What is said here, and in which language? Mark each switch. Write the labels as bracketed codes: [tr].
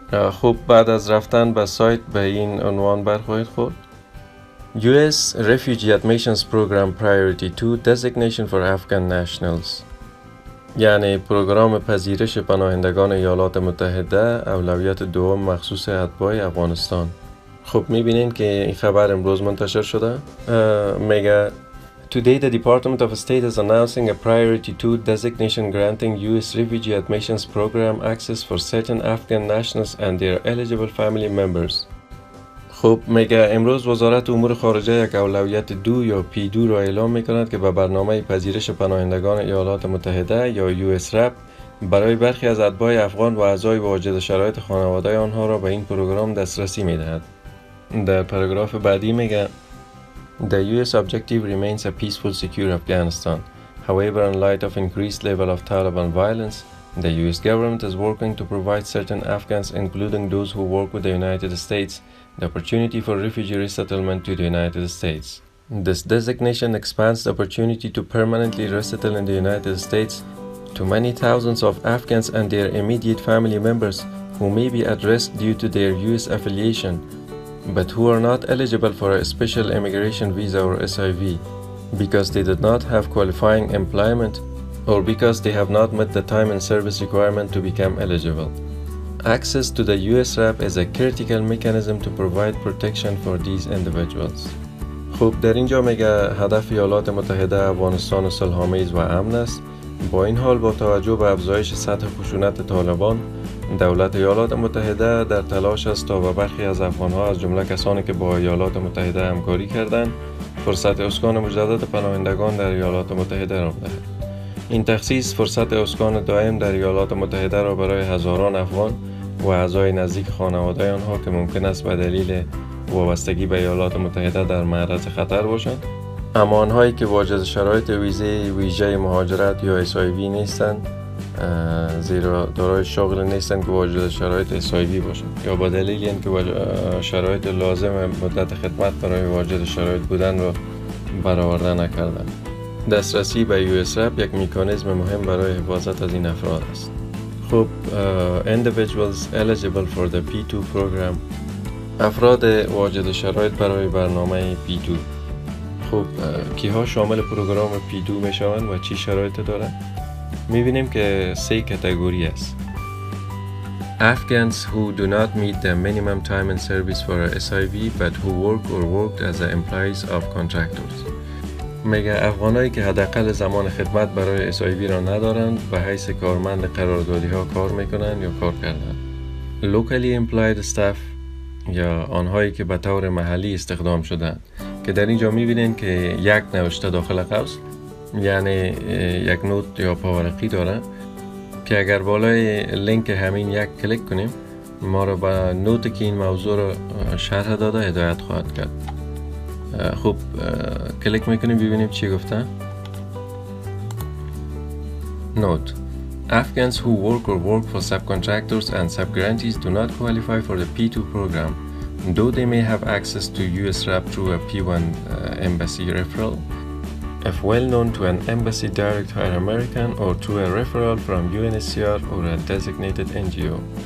[fa] خب بعد از رفتن به سایت به این عنوان برخواهید خورد: [en] US Refugee Admissions Program Priority 2 Designation for Afghan Nationals، [fa] یعنی پروگرام پذیرش پناهندگان ایالات متحده اولویت دوم مخصوص اتباع افغانستان. خب میبینین که این خبر امروز منتشر شده. میگه [en] Today the Department of State is announcing a Priority 2 designation granting US Refugee Admissions Program access for certain Afghan nationals and their eligible family members. خب میگه امروز وزارت امور خارجه یک اولویت 2 یا P-2 را اعلام میکند که به برنامه پذیرش پناهندگان ایالات متحده یا US RAP برای برخی از اتباع افغان و اعضای واجد شرایط خانواده آنها را به این پروگرام دسترسی میدهد. [fa] در پاراگراف بعدی میگه [en] The US objective remains a peaceful, secure Afghanistan. However, in light of increased level of Taliban violence, the US government is working to provide certain Afghans, including those who work with the United States, the opportunity for refugee resettlement to the United States. This designation expands the opportunity to permanently resettle in the United States to many thousands of Afghans and their immediate family members who may be at risk due to their US affiliation, but who are not eligible for a special immigration visa or SIV because they did not have qualifying employment or because they have not met the time and service requirement to become eligible. Access to the US RAP is a critical mechanism to provide protection for these individuals. [fa] خب در اینجا میگه هدف ایالات متحده افغانستان صلح‌آمیز و امن است. با این حال با توجه به افزایش سطح خشونت طالبان، دولت ایالات متحده در تلاش است تا به برخی از افغانها از جمله کسانی که با ایالات متحده همکاری کردند فرصت اسکان مجدد پناهندگان در ایالات متحده را بدهد. این تخصیص فرصت اسکان دائم در ایالات متحده را برای هزاران افغان و اعضای نزدیک خانواده آنها که ممکن است به دلیل وابستگی به ایالات متحده در معرض خطر باشند، اما آنهایی که واجد شرایط ویژه مهاجرت یا اسایوی نیستند، زیرا دارای شغل نیستند که واجد شرایط اسایوی باشند یا با دلیل اینکه شرایط لازم مدت خدمت برای واجد شرایط بودن را برآورده نکردند. دسترسی به US RAP یک مکانیزم مهم برای حفاظت از این افراد است. خب [en] individuals eligible for the P-2 program، [fa] افراد واجد شرایط برای برنامه P-2. خب کیها شامل پروگرام P-2 میشوند و چی شرایط دارند؟ میبینیم که 3 کاتگوری است. [en] Afghans who do not meet the minimum time in service for a SIV but who work or worked as employees of contractors. [fa] میگه افغانایی که حداقل زمان خدمت برای SIV را ندارند و حیث کارمند قراردادی ها کار میکنند یا کار کردند. [en] Locally employed staff [fa] یا آنهایی که به طور محلی استخدام شدند که در اینجا میبینین که یک نوشته داخل قوس، یعنی یک نوت یا پاورقی داره که اگر بالای لینک همین یک کلیک کنیم ما رو به نوتی که این موضوع رو شرح داده هدایت خواهد کرد. خب کلیک میکنیم ببینیم چی گفته. [en] Note: Afghans who work or work for subcontractors and subgrantees do not qualify for the P-2 program, though they may have access to US rep through a P-1 embassy referral, if well known to an embassy direct hire American or through a referral from UNHCR or a designated NGO.